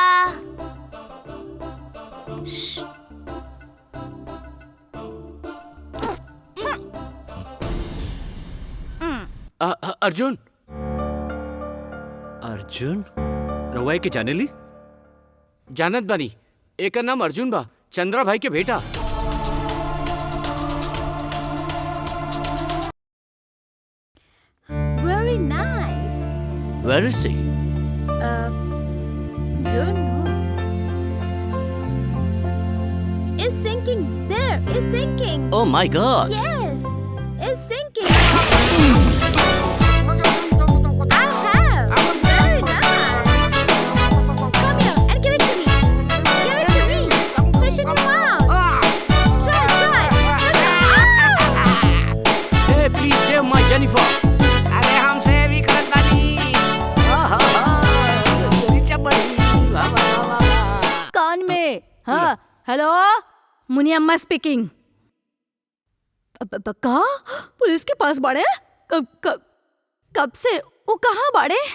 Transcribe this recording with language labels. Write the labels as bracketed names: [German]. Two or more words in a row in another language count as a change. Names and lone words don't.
[Bhojpuri] अर्जुन। अर्जुन रवाई के जाने ली? जानत बानी, एकर नाम अर्जुन बा, चंद्रा भाई के बेटा। [English] Very nice. Where is he? Don't know. It's sinking. There, it's sinking. Oh my God. Yes, it's sinking. I have. Very nice. Come here and give it to me. Give it to me. Push it in your mouth. Try. Hey, please save my Jennifer. [Bhojpuri] अरे हमसे भी करत बानी। कौन में? हाँ हेलो, मुनियम्मा स्पीकिंग। का पुलिस के पास बाड़े? कब से? वो कहाँ बाड़े?